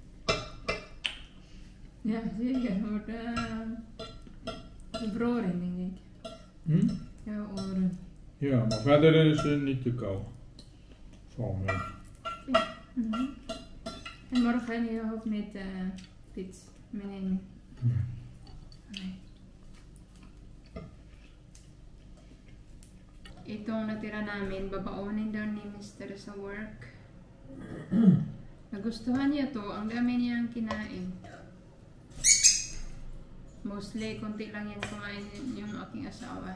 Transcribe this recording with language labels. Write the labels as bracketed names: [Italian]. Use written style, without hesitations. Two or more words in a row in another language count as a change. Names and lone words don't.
[Dutch] Ja, zeker. Wordt bevroren, denk ik. Ja, oren. Ja, maar verder is het niet te koud. Valt mee. Ja. En morgen je ook met pits. Nee. [Filipino] Itong natira namin, babaunin daw ni Mr. sa work. Nagustuhan niya to, ang dami niyang kinain. Mostly, konti lang yan kumain yung aking asawa.